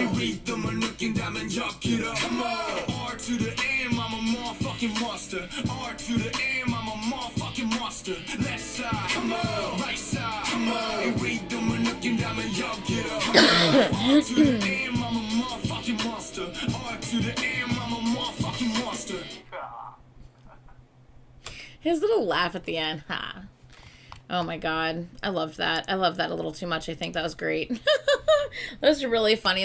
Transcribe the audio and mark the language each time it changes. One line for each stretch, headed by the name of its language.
Korean: 이 리듬을 느낀다면 여기로.
English: Come on, R to the M, I'm a motherfucking monster. R to the M, I'm a motherfucking monster. Left side, come on, right side, come on.
Korean: 이 리듬을 느낀다면 여기로.
English: R to the M, I'm a motherfucking monster. R to the M, I'm a motherfucking monster. His little laugh at the end, ha. Oh my god, I loved that. I loved that a little too much. I think that was great. That was really funny.